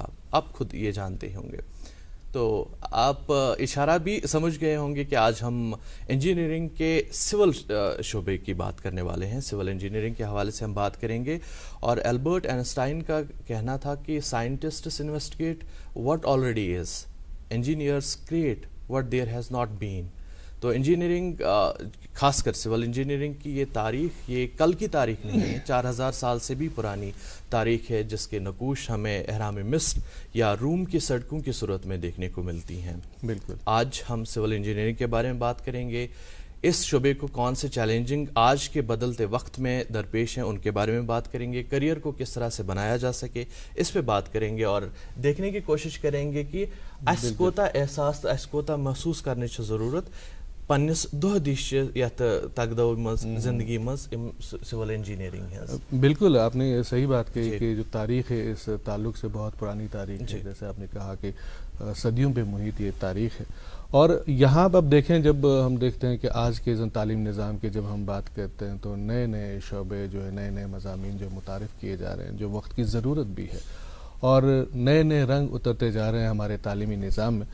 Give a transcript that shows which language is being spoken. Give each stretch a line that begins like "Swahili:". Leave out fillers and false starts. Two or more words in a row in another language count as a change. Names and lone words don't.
Urdu: آپ خود یہ جانتے ہوں گے, تو آپ اشارہ بھی سمجھ گئے ہوں گے کہ آج ہم انجینئرنگ کے سول شعبے کی بات کرنے والے ہیں. سول انجینئرنگ کے حوالے سے ہم بات کریں گے, اور البرٹ آئنسٹائن کا کہنا تھا کہ
English: scientists investigate what already is, engineers create what there has not been.
Urdu: تو انجینئرنگ خاص کر سول انجینئرنگ کی یہ تاریخ یہ کل کی تاریخ نہیں ہے, 4000 سال سے بھی پرانی تاریخ ہے, جس کے نقوش ہمیں اہرام مصر یا روم کی سڑکوں کی صورت میں دیکھنے کو ملتی ہیں. بالکل. آج ہم سول انجینئرنگ کے بارے میں بات کریں گے. اس شعبے کو کون سے چیلنجنگ آج کے بدلتے وقت میں درپیش ہیں ان کے بارے میں بات کریں گے. کریئر کو کس طرح سے بنایا جا سکے اس پہ بات کریں گے, اور دیکھنے کی کوشش کریں گے کہ اس کوتا احساس اس کوتا محسوس کرنے کی ضرورت
Kashmiri: پنس دہ دش یتھ تگدو مز زندگی مز
Urdu: سول انجینئرنگ ہے. بالکل آپ نے صحیح بات کہی کہ جو تاریخ ہے اس تعلق سے بہت پرانی تاریخ ہے, جیسے آپ نے کہا کہ صدیوں پہ محیط یہ تاریخ ہے. اور یہاں اب دیکھیں جب ہم دیکھتے ہیں کہ آج کے تعلیم نظام کے جب ہم بات کرتے ہیں تو نئے نئے شعبے جو ہے نئے نئے مضامین جو متعارف کیے جا رہے ہیں جو وقت کی ضرورت بھی ہے, اور نئے نئے رنگ اترتے جا رہے ہیں ہمارے تعلیمی نظام میں.